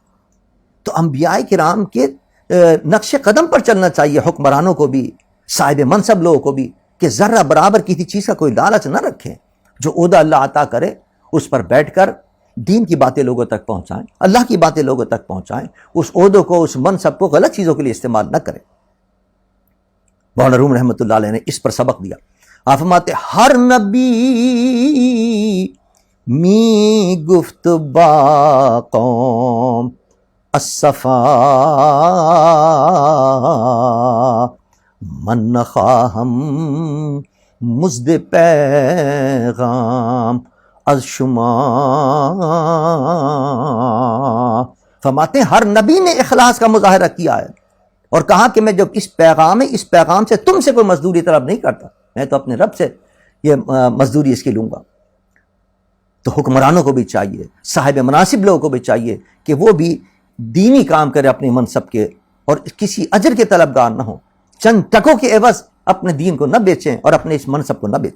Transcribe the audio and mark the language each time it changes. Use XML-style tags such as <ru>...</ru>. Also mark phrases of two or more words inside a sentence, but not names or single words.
<ur>تو انبیاء کرام کے نقش قدم پر چلنا چاہیے حکمرانوں کو بھی، صاحب منصب لوگوں کو بھی، کہ ذرہ برابر کسی چیز کا کوئی لالچ نہ رکھیں. جو عہدہ اللہ عطا کرے اس پر بیٹھ کر دین کی باتیں لوگوں تک پہنچائیں، اللہ کی باتیں لوگوں تک پہنچائیں، اس عہدوں کو، اس منصب کو غلط چیزوں کے لیے استعمال نہ کریں. مولانا روم</ur> <ar>رحمۃ اللہ علیہ</ar> <ur>نے اس پر سبق دیا. آپ فرماتے</ur> <fa>ہر نبی می گفت با قوم الصفا من نخواہم مزد پیغام از شما.</fa> <ur>فرماتے ہیں ہر نبی نے اخلاص کا مظاہرہ کیا ہے اور کہا کہ میں جب اس پیغام ہے، اس پیغام سے تم سے کوئی مزدوری طلب نہیں کرتا، میں تو اپنے رب سے یہ مزدوری اس کی لوں گا. تو حکمرانوں کو بھی چاہیے، صاحب مناصب لوگوں کو بھی چاہیے کہ وہ بھی دینی کام کرے اپنے منصب کے، اور کسی اجر کے طلبگار نہ ہوں، چند ٹکوں کے عوض اپنے دین کو نہ بیچیں اور اپنے اس منصب کو نہ بیچیں.</ur>